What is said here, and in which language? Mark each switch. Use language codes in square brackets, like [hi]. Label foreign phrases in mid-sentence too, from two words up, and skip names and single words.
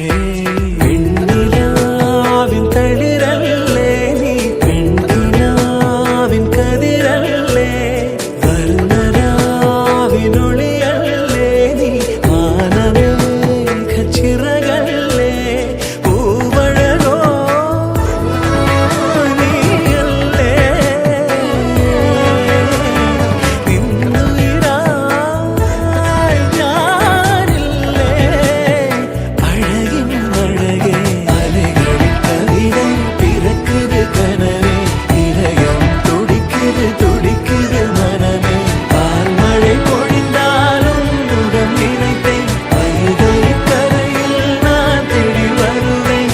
[ml] വെണ്ണിലാവിൻ തളിരല്ലേ നീ, വെണ്ണിലാവിൻ കതിരല്ലേ, വർണ്ണരാവിനൊളിയല്ലേ നീ, വാനമേഘ ചിറകല്ലേ, പൂവഴകോ നീയല്ലേ, നിന്നുയിരായി ഞാനില്ലേ, അഴകിൻ അഴകേ. അലകളിൽ കവിത പിറക്കുത് കനവേ, [ta] இதயம் துடிக்குது துடிக்குது மனமே. பால் மழை பொழிந்தாலும் முகம் நினைத்தேன், வைகை கரையில் நான் தேடி வருவேன்.